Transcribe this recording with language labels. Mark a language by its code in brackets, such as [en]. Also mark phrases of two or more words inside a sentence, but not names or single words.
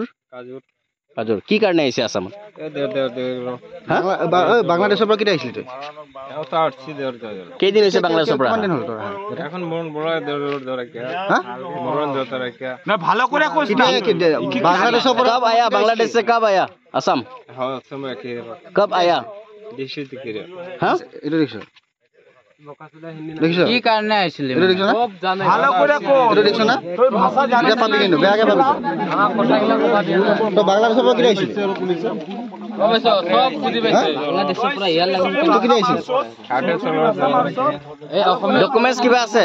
[as] কাজুৰ। কি কাৰণে আহিছে আসামত? বাংলাদেশৰ পৰা কেতিয়া আহিছিল? কেইদিন হৈছে বাংলাদেশৰ পৰা? বাংলাদেশৰ পৰা [hi] कब आया? बांग्लादेश से कब आया असम? कब आया? हाँ [as] কি কাৰণে আহিছিল? বাংলাদেশৰ পৰা কেতিয়া আহিছিল? ডকুমেণ্টছ কিবা আছে?